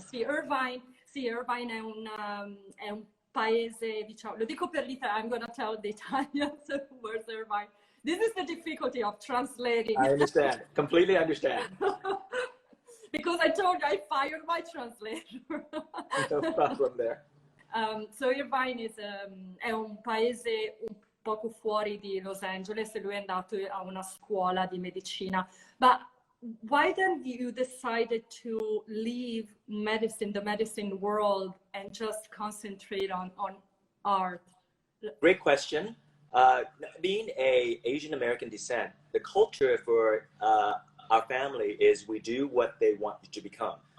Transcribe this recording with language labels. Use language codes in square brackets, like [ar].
[it] Sì, Irvine è un paese, diciamo, lo dico per l'Italia, [en] I'm going to tell the Italians where's Irvine. This is the difficulty of translating. I understand, completely understand. Because I told you I fired my translator. No problem there. [it] So Irvine è un paese un poco fuori di Los Angeles, e lui è andato a una scuola di medicina. [en] But why then you decided to leave medicine, the medicine world, and just concentrate on art? Great question. Being a Asian American descent, the culture for our family is we do what they want you to become.